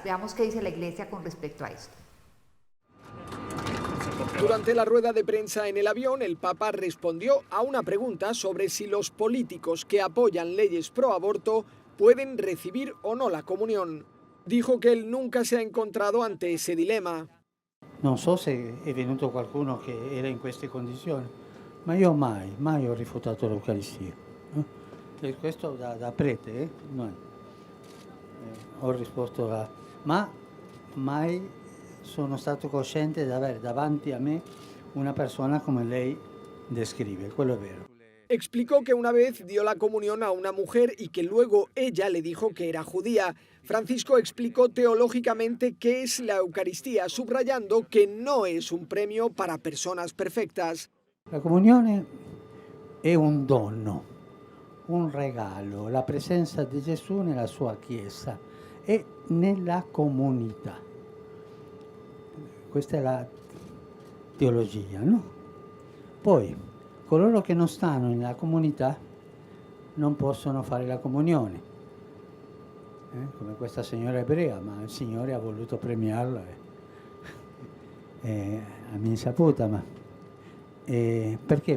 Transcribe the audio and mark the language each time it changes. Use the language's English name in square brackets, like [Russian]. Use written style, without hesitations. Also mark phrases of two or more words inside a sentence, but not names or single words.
[Spanish] Veamos qué dice la Iglesia con respecto a esto. Durante la rueda de prensa en el avión, el Papa respondió a una pregunta sobre si los políticos que apoyan leyes proaborto pueden recibir o no la comunión. Dijo que él nunca se ha encontrado ante ese dilema. [Italian] Non so se è venuto qualcuno che era in queste condizioni, ma io mai ho rifiutato l'Eucaristia. E questo da prete, ho risposto ma mai sono stato cosciente di avere davanti a me una persona come lei descrive, quello è vero. [Spanish] Explicó que una vez dio la comunión a una mujer y que luego ella le dijo que era judía. Francisco explicó teológicamente qué es la Eucaristía, subrayando que no es un premio para personas perfectas. [Italian] La comunione è un dono, un regalo, la presenza di Gesù nella sua Chiesa e nella comunità. Questa è la teologia, no? Poi, coloro che non stanno nella comunità non possono fare la comunione, come questa signora ebrea, ma il Signore ha voluto premiarla a mia insaputa, ma perché?